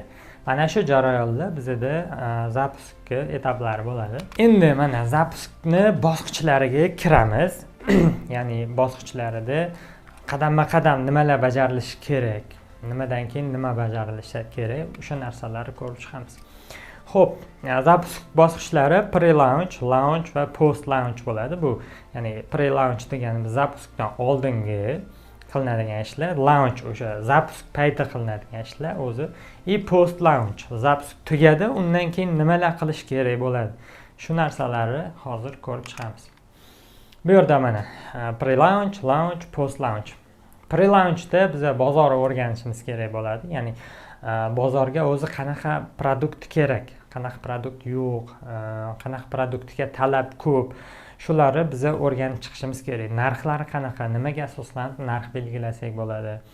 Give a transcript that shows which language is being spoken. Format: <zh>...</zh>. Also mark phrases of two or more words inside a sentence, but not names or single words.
<uz>Mana shu jarayonda bizda zapuskning etaplari bo'ladi. Endi mana zapuskni bosqichlariga kiramiz. Ya'ni bosqichlarida qadamma-qadam nimalar bajarilishi kerak, nimadan keyin nima bajarilishi kerak, o'sha narsalarni ko'rib chiqamiz. Xo'p, zapusk bosqichlari</uz> <en>pre-launch, launch</en> <uz>va post-launch bo'ladi. Bu, ya'ni pre-launch deganimiz zapuskdan oldingi qilinadigan ishlar, launch o'sha zapusk payti qilinadigan ishlar o'zi, post-launch zapusk tugadi, undan keyin nimalar qilish kerak bo'ladi. Shu narsalarni hozir ko'rib chiqamiz. Bu yerda mana</uz> <en>pre-launch, launch, post-launch.</en> <uz>Pre-launchda biz bozorni o'rganishimiz kerak bo'ladi. Ya'ni bozorga o'zi qanaqa produkt kerak, qanaqa produkt yo'q, qanaqa produktga talab ko'p, shularni biz o'rganib chiqishimiz kerak. Narxlari qanaqa, nimaga asoslanib narx belgilasak bo'ladi.</uz>